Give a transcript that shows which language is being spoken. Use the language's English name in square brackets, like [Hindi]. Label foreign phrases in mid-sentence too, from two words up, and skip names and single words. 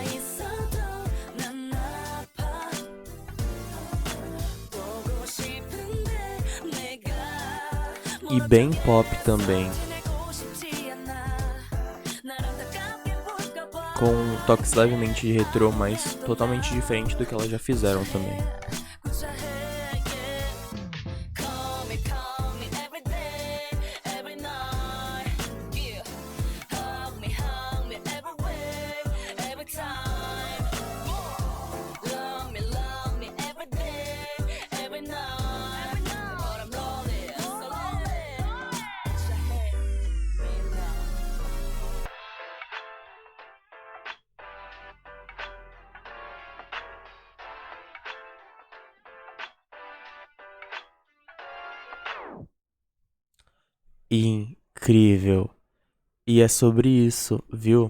[Korean] 있어도 난 아파 보고 싶은데 내가 [Portuguese] E bem pop também, [Korean] 지내고 싶지 않아 날 안타깝게 볼까봐 [Portuguese] com toques levemente de retrô, mas totalmente diferente do que elas já fizeram também. [Korean] 구차해 yeah. [English] Call me every day every night yeah. Hug me every way every time love me every day every night but I'm lonely so lonely 구차해 me love [Portuguese] Incrível. E é sobre isso, viu?